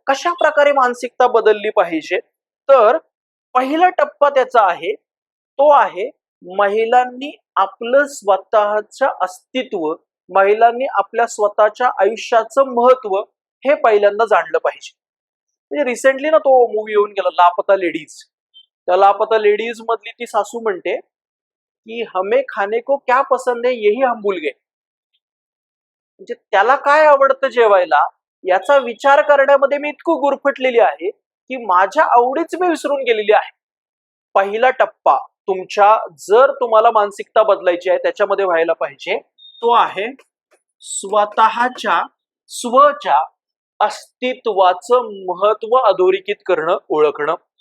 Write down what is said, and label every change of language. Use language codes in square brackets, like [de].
[mr] कशा प्रकारे मानसिकता बदलली पाहिजे? तर पहिला टप्पा त्याचा आहे, तो आहे महिलांनी आपलं स्वतःचं अस्तित्व, महिलांनी आपल्या स्वतःच्या आयुष्याचं महत्व हे पहिल्यांदा जाणलं पाहिजे. म्हणजे रिसेंटली ना तो मूवी येऊन गेला लापता लेडीज. त्या लापता लेडीज मधली ती सासू म्हणते की [hi] हमें खाने को क्या पसंद है यही हम भूल गए. [mr] म्हणजे त्याला काय आवडतं जेवायला याचा विचार करण्यामध्ये मी इतकं गुरफटलेली आहे की माझ्या आवडीच मी विसरून गेलेली आहे. पहिला टप्पा तुमच्या, जर तुम्हाला मानसिकता बदलायची आहे त्याच्यामध्ये व्हायला पाहिजे, तो आहे स्वच्या अस्तित्वाचं महत्व अधोरेखित करणं, ओळखणं.